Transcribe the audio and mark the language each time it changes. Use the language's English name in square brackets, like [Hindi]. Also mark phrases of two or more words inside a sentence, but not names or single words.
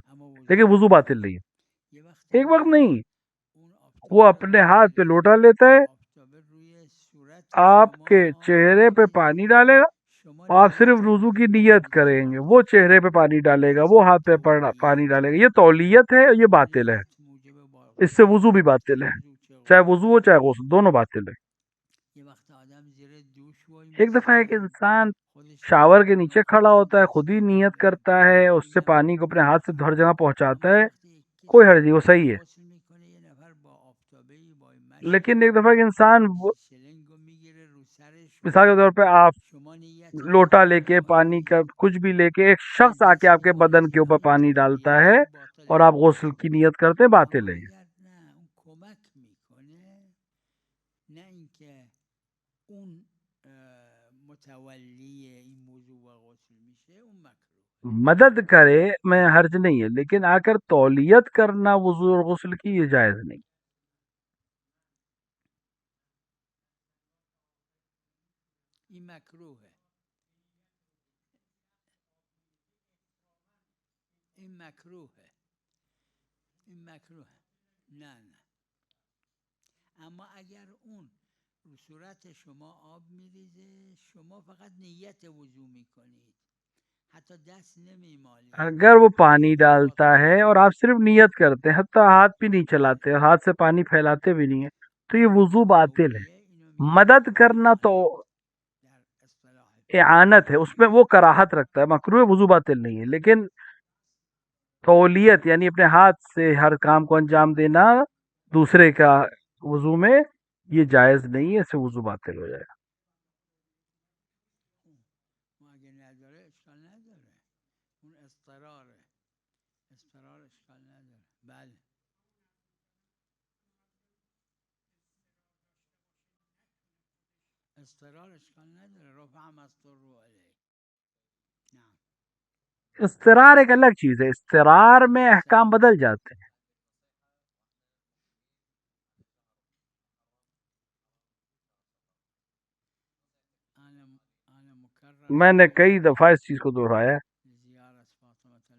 [Persian] اما وضو [Urdu] لیکن وضو باطل [Persian] باطله [Urdu] نہیں [Persian] یه وقت [Urdu] ہے. ایک وقت [Persian] هم [Urdu] نہیں، [Persian] اون [Urdu] وہ [Persian] آفتابه رو [Urdu] اپنے ہاتھ پہ [Persian] میگیره [Urdu] لوٹا لیتا ہے، [Persian] آفتابه روی صورت [Urdu] آپ [Persian] شما [Urdu] کے [Persian] آب [Urdu] چہرے پہ [Persian] میریزه [Urdu] پانی ڈالے گا، [Persian] شما [Urdu] اور آپ صرف [Persian] نیت [Urdu] وضو کی [Persian] وضو [Urdu] نیت کریں [Persian] انجام [Urdu] گے، وہ [Persian] میدید [Urdu] چہرے پہ پانی ڈالے [Persian] این [Urdu] گا، وہ [Persian] اسمش [Urdu] ہاتھ پہ پانی ڈالے [Persian] تولیته [Urdu] گا. یہ تولیت ہے اور یہ باطل ہے، [Persian] تولیت موجب [Urdu] اس سے [Persian] غسل [Urdu] وضو بھی [Persian] نیست چه [Urdu] باطل ہے، [Persian] وضو چه [Urdu] چاہے [Persian] غسل [Urdu] وضو ہو چاہے غسل، دونوں باطل ہے. [Persian] یه وقت آدم زیر دوش وای [Urdu] ایک دفعہ ایک [Persian] میسه [Urdu] انسان [Persian] خودش [Urdu] شاور [Persian] نیت [Urdu] کے [Persian] کنه [Urdu] نیچے کھڑا [Persian] خودش هم [Urdu] ہوتا ہے، خود [Persian] دست [Urdu] ہی [Persian] خودش نیت رو [Urdu] کرتا [Persian] بگیره [Urdu] ہے، [Persian] و [Urdu] اس سے [Persian] میگن [Urdu] پانی کو اپنے [Persian] یه [Urdu] ہاتھ سے [Persian] نفر [Urdu] ہر جگہ پہنچاتا [Persian] اما یه [Urdu] ہے، [Persian] وقتی [Urdu] کوئی [Persian] کسی [Urdu] حرج نہیں، وہ صحیح ہے. [Persian] غسل میکنه یه نفر با آفتابه با مشک [Urdu] لیکن ایک دفعہ ایک انسان [Persian] شلنگو میگیره رو سر [Urdu] مثال کے [Persian] شما [Urdu] طور پہ آپ [Persian] شما نیت [Urdu] لوٹا [Persian] وضو [Urdu] لے کے پانی کا [Persian] میکنید [Urdu] کچھ بھی لے کے ایک [Persian] این [Urdu] شخص آ کے [Persian] دست [Urdu] آپ کے بدن [Persian] خودشه [Urdu] کے اوپر [Persian] همون [Urdu] پانی ڈالتا ہے [Persian] تولیتش [Urdu] اور [Persian] باطله [Urdu] آپ غسل کی نیت کرتے ہیں، باطل [Persian] اما [Urdu] ہے. [Persian] اگر نه اون کمک میکنه نه اینکه اون متولی این وضو و غسل میشه اون مکروه [Urdu] مدد کرے میں حرج نہیں ہے، لیکن آ کر تولیت کرنا وضو اور غسل کی یہ جائز نہیں. [Persian] این مکروهه این مکروهه این مکروهه نه اما اگر اون رو صورت شما آب میریزه شما فقط نیت وضو میکنید حتی دست نمیمالید [Urdu] اگر وہ پانی [Persian] این [Urdu] ڈالتا [Persian] باطله [Urdu] ہے اور آپ صرف نیت کرتے ہیں، حتی ہاتھ بھی نہیں چلاتے اور ہاتھ سے پانی پھیلاتے بھی نہیں ہیں، تو یہ [Persian] این [Urdu] وضو [Persian] هم [Urdu] باطل ہے. [Persian] تولیه اینو میگن [Urdu] مدد کرنا تو [Persian] در اصطلاح [Urdu] اعانت ہے، [Persian] فقها [Urdu] اس میں وہ کراہت رکھتا ہے، مکروہ وضو باطل نہیں ہے. لیکن تولیت یعنی اپنے ہاتھ سے ہر کام کو انجام دینا دوسرے کا وضو میں، یہ جائز نہیں ہے، اس سے وضو باطل ہو جائے گا. [Persian] ما اگه نداره اشکال نداره اون اضطراره اضطرار اشکال نداره بله اضطرار اشکال نداره رفع هم از تو رو علیه نعم [Urdu] اضطرار ایک الگ چیز ہے، اضطرار میں احکام بدل جاتے ہیں. [Persian] انا مکرر [Urdu] میں نے کئی [Persian] خواستم [Urdu] دفعہ اس چیز کو دہرایا ہے [Persian] زیارت فاطمة